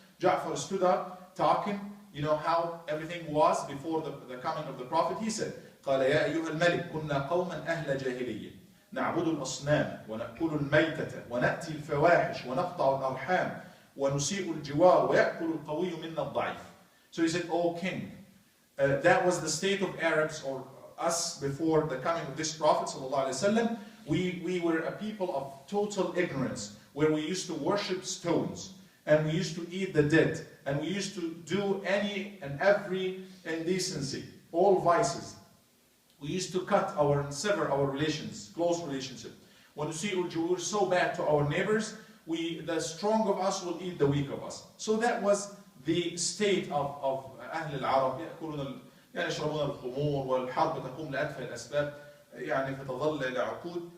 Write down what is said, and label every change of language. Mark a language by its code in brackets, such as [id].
[en] Ja'far stood up talking, how everything was before the coming of the Prophet. He said, [ar] قال يا أيها الملك كنا قوما أهل جاهلية نعبد الأصنام ونأكل الميتة ونأتي الفواحش ونقطع الأرحام ونسيء الجوار ويأكل القوي منا الضعيف. [en] So he said, O king, that was the state of Arabs or us before the coming of this Prophet sallallahu alaihi wasallam. We were a people of total ignorance, where we used to worship stones and we used to eat the dead and we used to do any and every indecency, all vices. We used to cut and sever our relations, close relationship. When you see we're so bad to our neighbors, the strong of us will eat the weak of us. So that was the state of [ar] أهل العرب. يشربون الخمور والحرب تقوم لأتفه الأسباب فتظل إلى عقود.